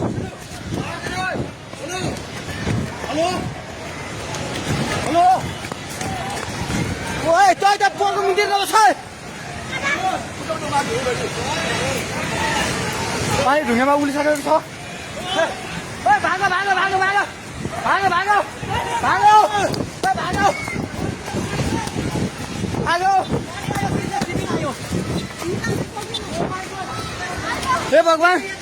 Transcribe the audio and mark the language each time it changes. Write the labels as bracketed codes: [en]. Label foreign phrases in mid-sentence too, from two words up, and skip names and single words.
[ne] हेलो हेलो ओए त्यो त पोको मिन्दिर गएको छ पानी ढुङ्गामा उलिसकेको छ ओए भागो भागो भागो भागो भागो भागो भागो ओए भागो भागो हे भगवान